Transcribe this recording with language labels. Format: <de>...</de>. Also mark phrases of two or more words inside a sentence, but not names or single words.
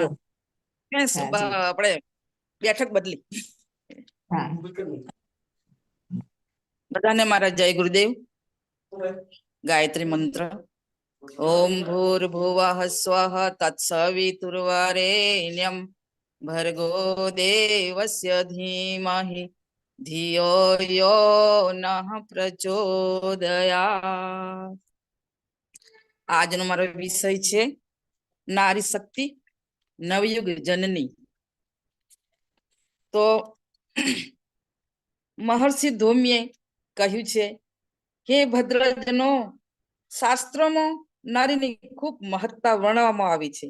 <gu>આવ્યો. હા જી. આપણે બેઠક બદલી. હા. બધાને મારા જય ગુરુદેવ. ગાયત્રી મંત્ર.</gu> <sa>ओम भूर्भुवः स्वः तत्सवितुर्वरेण्यं भर्गो देवस्य धीमहि धियो यो नः प्रचोदयात्.</sa> <gu>આજનો મારો વિષય છે નારી શક્તિ નવયુગ જનની. તો તો મહર્ષિ ધૌમ્યે કહ્યું છે કે ભદ્રજનો શાસ્ત્રોમાં નારીની ખૂબ મહત્તા વર્ણવવામાં આવી છે.</gu>